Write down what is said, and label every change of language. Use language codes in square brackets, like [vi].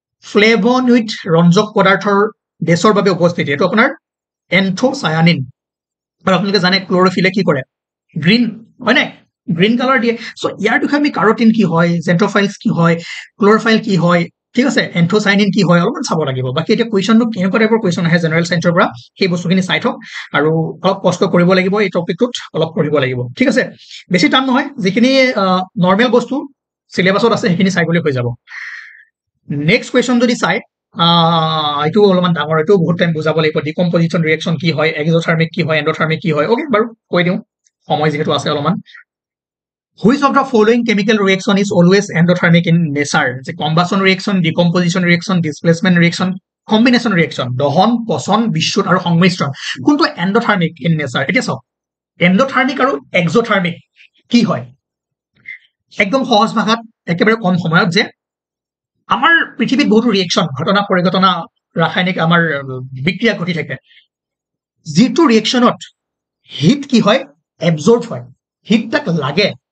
[as] Flavonoid ৰঞ্জক পদাৰ্থৰ দেশৰ বাবে উপস্থিতি এটো আপোনাৰ এন্থোসায়ানিন আৰু আপোনালোকে জানে ক্লোৰোফিলে কি কৰে গ্ৰীণ হয় নাই গ্ৰীণ কালাৰ দিয়ে সো ইয়াৰ বিষয়ে আমি কাৰোটিন কি হয় জেন্ট্ৰোফাইলছ কি হয় ক্লোৰোফাইল কি হয় ঠিক আছে এন্থোসায়ানিন কি হয় অলপমান চাব লাগিব বাকি এটা কোৱেশ্চনটো কেনেকুৱা টাইপৰ কোৱেশ্চন আহে জেনাৰেল সায়েন্সৰ পৰা সেই বস্তুখিনি চাই থক আৰু অলপ কষ্ট কৰিব লাগিব এই টপিকটোত অলপ পঢ়িব লাগিব ঠিক আছে বেছি টান নহয় যিখিনি নৰমাল বস্তু সিলেবাসত আছে সেইখিনি চাই গলে হৈ যাব নেক্সট কোৱেশ্চন যদি চাই এইটো অলপমান ডাঙৰ এইটো বহুত টাইম বুজাব লাগিব ডিকম্পোজিশন ৰিএকচন কি হয় এক্সোথাৰ্মিক কি হয় এন্ডোথাৰ্মিক কি হয় ওকে বাৰু কৈ দিওঁ সময় যেহেতু আছে অলপমান [en] Which of the following chemical reaction is always endothermic in nature? The combustion reaction, decomposition reaction, displacement reaction, combination reaction, [as] দহন, পচন, বিশুদ্ধ আৰু সংমিশ্ৰণ কোনটো [en] endothermic in nature? [as] এটা চাওক endothermic আৰু exothermic কি হয় একদম সহজ ভাষাত একেবাৰে কম সময়ত যে আমাৰ পৃথিৱীত বহুত ৰিএকচন ঘটনা পৰিঘটনা ৰাসায়নিক আমাৰ বিক্ৰিয়া ঘটি থাকে যিটো ৰিএকচনত হিট কি হয় এবজৰ্ব হয় হিটটাক লাগে